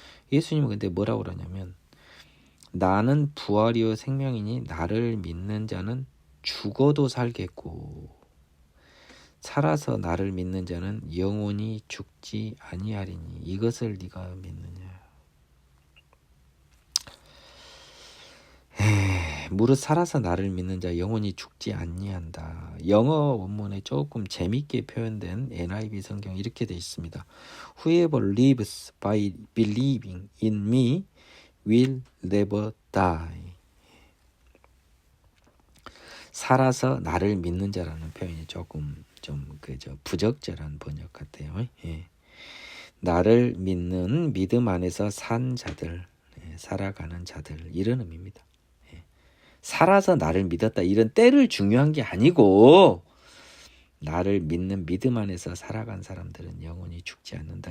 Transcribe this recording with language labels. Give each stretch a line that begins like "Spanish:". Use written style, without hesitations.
Korean: 예수님은 근데 뭐라고 그러냐면 나는 부활이요 생명이니 나를 믿는 자는 죽어도 살겠고 살아서 나를 믿는 자는 영원히 죽지 아니하리니 이것을 네가 믿느냐. 무릇 살아서 나를 믿는 자 영원히 죽지 아니한다. 영어 원문에 조금 재밌게 표현된 NIV 성경 이렇게 되어 있습니다.
English: Whoever lives by believing in me will never die.
Korean: 살아서 나를 믿는 자라는 표현이 조금 좀 그저 부적절한 번역 같아요. 나를 믿는 믿음 안에서 산 자들, 살아가는 자들 이런 의미입니다. 살아서 나를 믿었다 이런 때를 중요한 게 아니고 나를 믿는 믿음 안에서 살아간 사람들은 영원히 죽지 않는다.